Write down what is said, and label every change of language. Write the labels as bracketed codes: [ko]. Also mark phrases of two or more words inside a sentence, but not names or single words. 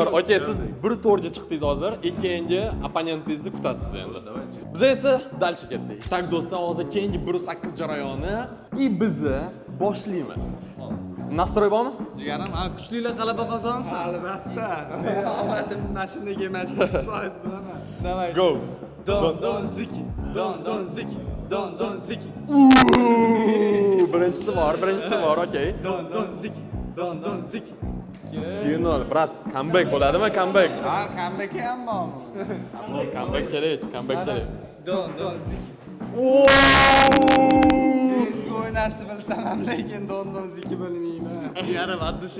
[uz] Okey, siz bir to'rga chiqdingiz hozir, ikkinchi opponentingizni kutasiz endi. Biz esa dalshi ketdik. Tak do'stlar, hozir keyingi 1.8 jarayoni bizni boshlaymiz. Nastroy bormi? Jigarim, ha kuchlilar g'alaba qozonsin. Albatta. Omadim mashinaga 100% bilaman. Davay. Go. Don ziki. Don ziki. Don ziki. Birinchisi bor, okey. Don ziki. Don ziki. Keyin ol, brat, comeback bo'ladimi? Comeback. Ha, comeback ham bormi? Comeback kerak. Don ziki. Ezgi o'ynashni bilsam ham, lekin don ziki bilmayman. Jigarim, addushi.